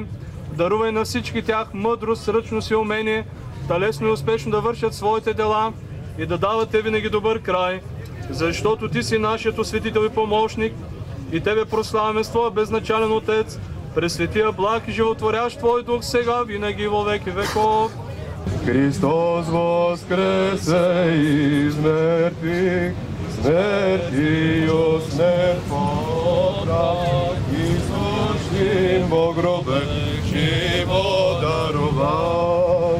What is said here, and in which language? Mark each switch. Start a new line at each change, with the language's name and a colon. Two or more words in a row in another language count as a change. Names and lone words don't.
Bulgarian: Дарувай на всички тях мъдрост, ръчност и умение, да лесно и успешно да вършат своите дела и да дават Те винаги добър край. Защото Ти си нашият осветител и помощник и Тебе прославяме с Твоя безначален Отец, пресветия, благ и животворящ Твой Дух сега, винаги
Church Slavic: во веки веков. Христос воскресе из мертвых, смертью смерть поправ, и сущим во гробе живот даровал.